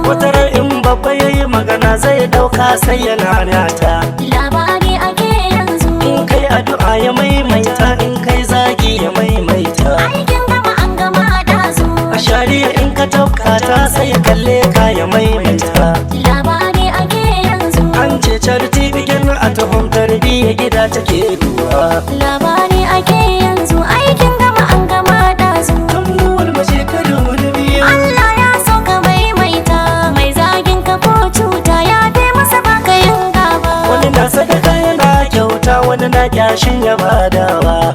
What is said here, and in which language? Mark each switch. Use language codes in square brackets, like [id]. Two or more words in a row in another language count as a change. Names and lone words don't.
[ha] Wata ran in babba ya yi magana zai ɗauka sai ya nanata. Labari ake yanzu. In kai addu'a ya maimaita, in kai zagi ya maimaita. Aikin gama an gama da su. A shari'a in ka tafka ta sai ya kalle ka ya maimaita. Labari ake yanzu. An ce [en] charity begin at home, [ha] tarbiyya gida take duwa. Labari ake yanzu, aikin gama an gama da su. Tambuwal mu je kada wani biyu. Allah ya so ka maimaita, mai zagin ka ko cuta ya fi masa baka yin gaba. Wani na sadaka yana kyauta, wani na kyashin ya badawa.